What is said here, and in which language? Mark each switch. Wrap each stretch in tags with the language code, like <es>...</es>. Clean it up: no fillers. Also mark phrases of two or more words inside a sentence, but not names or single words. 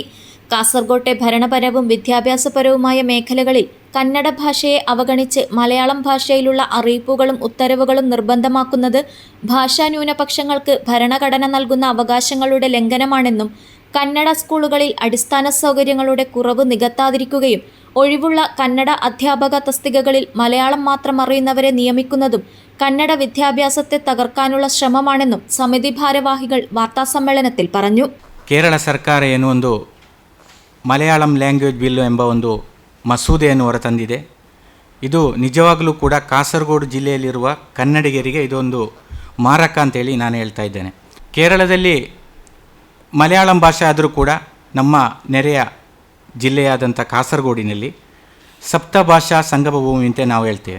<ml>കാസർഗോട്ടെ ഭരണപരവും വിദ്യാഭ്യാസപരവുമായ മേഖലകളിൽ കന്നഡ ഭാഷയെ അവഗണിച്ച് മലയാളം ഭാഷയിലുള്ള അറിയിപ്പുകളും ഉത്തരവുകളും നിർബന്ധമാക്കുന്നത് ഭാഷാ ന്യൂനപക്ഷങ്ങൾക്ക് ഭരണഘടന നൽകുന്ന അവകാശങ്ങളുടെ ലംഘനമാണെന്നും കന്നഡ സ്കൂളുകളിൽ അടിസ്ഥാന സൗകര്യങ്ങളുടെ കുറവ് നികത്താതിരിക്കുകയും ഒഴിവുള്ള കന്നഡ അധ്യാപക തസ്തികകളിൽ മലയാളം മാത്രം അറിയുന്നവരെ നിയമിക്കുന്നതും കന്നഡ വിദ്യാഭ്യാസത്തെ തകർക്കാനുള്ള ശ്രമമാണെന്നും സമിതി ഭാരവാഹികൾ വാർത്താസമ്മേളനത്തിൽ പറഞ്ഞു.</ml> <kn>ಕೇರಳ ಸರ್ಕಾರ ಏನು ಒಂದು ಮಲಯಾಳಂ</kn> <en>language bill</en> <kn>ಎಂಬ ಒಂದು ಮಸೂದೆಯನ್ನು ಹೊರತಂದಿದೆ. ಇದು ನಿಜವಾಗಲೂ ಕೂಡ ಕಾಸರಗೋಡು ಜಿಲ್ಲೆಯಲ್ಲಿರುವ ಕನ್ನಡಿಗರಿಗೆ ಇದೊಂದು ಮಾರಕ ಅಂತೇಳಿ ನಾನು ಹೇಳ್ತಾ ಇದ್ದೇನೆ. ಕೇರಳದಲ್ಲಿ ಮಲಯಾಳಂ ಭಾಷೆ ಆದರೂ ಕೂಡ ನಮ್ಮ ನೆರೆಯ ಜಿಲ್ಲೆಯಾದಂಥ ಕಾಸರಗೋಡಿನಲ್ಲಿ ಸಪ್ತ ಭಾಷಾ ಸಂಗಮ ಭೂಮಿ ಅಂತ ನಾವು ಹೇಳ್ತೇವೆ.</kn>